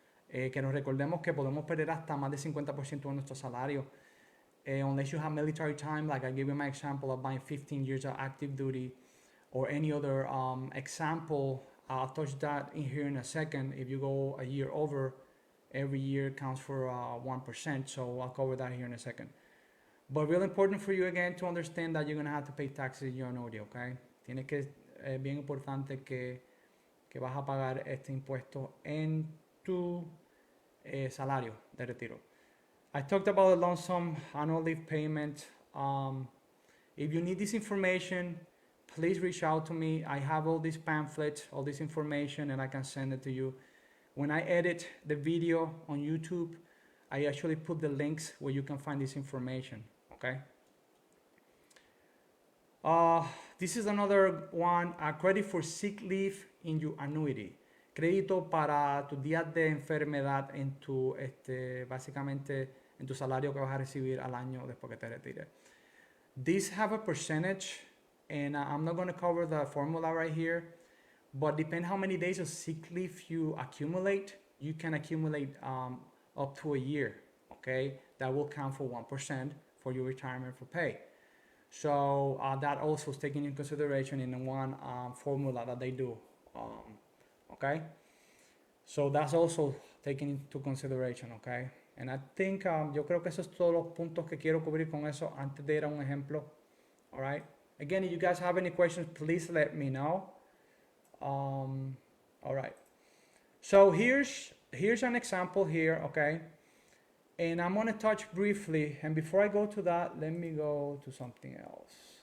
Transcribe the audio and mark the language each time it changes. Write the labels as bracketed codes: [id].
[es] Que nos recordemos que podemos perder hasta más de 50% de nuestro salario. [en] Unless you have military time, like I gave you my example of buying 15 years of active duty or any other example. I'll touch that in here in a second. If you go a year over, every year counts for 1%. So I'll cover that here in a second. But really important for you again to understand that you're going to have to pay taxes in your annuity, okay? [es] Tiene que, bien importante que vas a pagar este impuesto en tu salario de retiro. [en] I talked about the lump sum annual leave payment. If you need this information, please reach out to me. I have all these pamphlets, all this information, and I can send it to you. When I edit the video on YouTube, I actually put the links where you can find this information, okay? This is another one, credit for sick leave in your annuity. [es] crédito para tus días de enfermedad en tu, básicamente, en tu salario que vas a recibir al año después que te retires. [en] These have a percentage, and I'm not going to cover the formula right here, but depending how many days of sick leave you accumulate, you can accumulate up to a year, okay? That will count for 1% for your retirement for pay. So that also is taken into consideration in the one formula that they do, okay? So that's also taken into consideration, okay? And I think, [es] yo creo que esos son todos los puntos que quiero cubrir con eso antes de ir a un ejemplo, [en] all right? Again, if you guys have any questions, please let me know. All right. So here's an example here, okay? And I'm gonna touch briefly, and before I go to that, let me go to something else.